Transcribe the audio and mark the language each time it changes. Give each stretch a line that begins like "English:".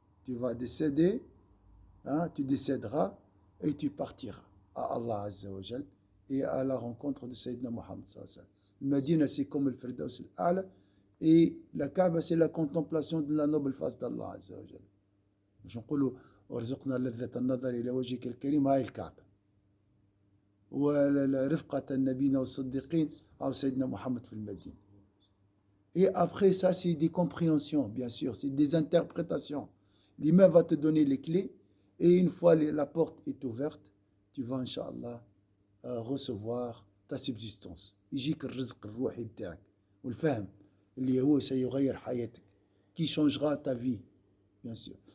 French: Tu vas décéder, hein, tu décéderas et tu partiras à Allah Azza wa Jal et à la rencontre de Sayyidina Muhammad sallallahu alayhi wa sallam. Medina, c'est comme le Firdaus al-A'la et la Kaaba, c'est la contemplation de la noble face d'Allah Azza wa Jal.
Arabic: باش نقولوا وارزقنا لذة النظر إلى وجهك الكريم، هاي الكعبة. ورفقة نبينا والصديقين أو سيدنا محمد في المدينة.
French: Et après ça, c'est des compréhensions, bien sûr, c'est des interprétations. L'imam va te donner les clés et une fois la porte est ouverte, tu vas, Inch'Allah, recevoir ta subsistance.
Arabic: يجيك الرزق الروحي بتاعك والفهم اللي هو سيغير حياتك,
French: qui changera ta vie, bien sûr.